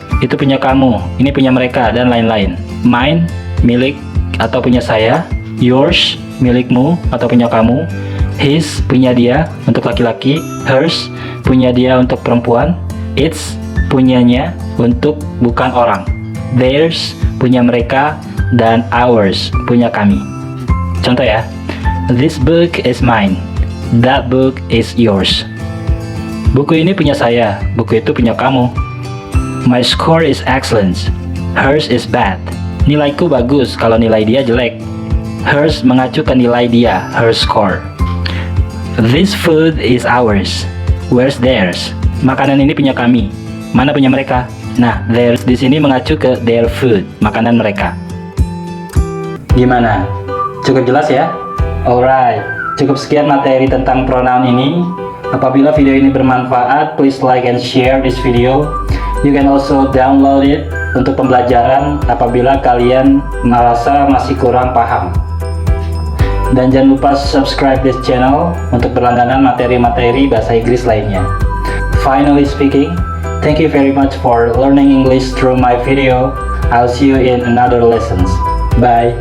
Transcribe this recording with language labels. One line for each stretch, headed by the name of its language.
Indonesian: itu punya kamu, ini punya mereka, dan lain-lain. Mine, milik atau punya saya. Yours, milikmu atau punya kamu. His, punya dia untuk laki-laki. Hers, punya dia untuk perempuan. It's, punyanya untuk bukan orang. Theirs, punya mereka. Dan ours, punya kami.
English: Contoh ya, this book is mine. That book is yours.
Indonesian: Buku ini punya saya, buku itu punya kamu.
English: My score is excellent. Hers is bad.
Indonesian: Nilaiku bagus kalau nilai dia jelek.
English: Hers
Indonesian: mengacu ke nilai dia,
English: her score. This food is ours. Where's theirs?
Indonesian: Makanan ini punya kami. Mana punya mereka? Nah, theirs di sini mengacu ke their food, makanan mereka. Gimana? Cukup jelas ya? Alright, cukup sekian materi tentang pronoun ini. Apabila video ini bermanfaat,
English: please like and share this video. You can also download it
Indonesian: untuk pembelajaran apabila kalian merasa masih kurang paham. Dan jangan lupa
English: subscribe this channel
Indonesian: untuk berlangganan materi-materi bahasa Inggris lainnya.
English: Finally speaking, thank you very much for learning English through my video. I'll see you in another lessons. Bye.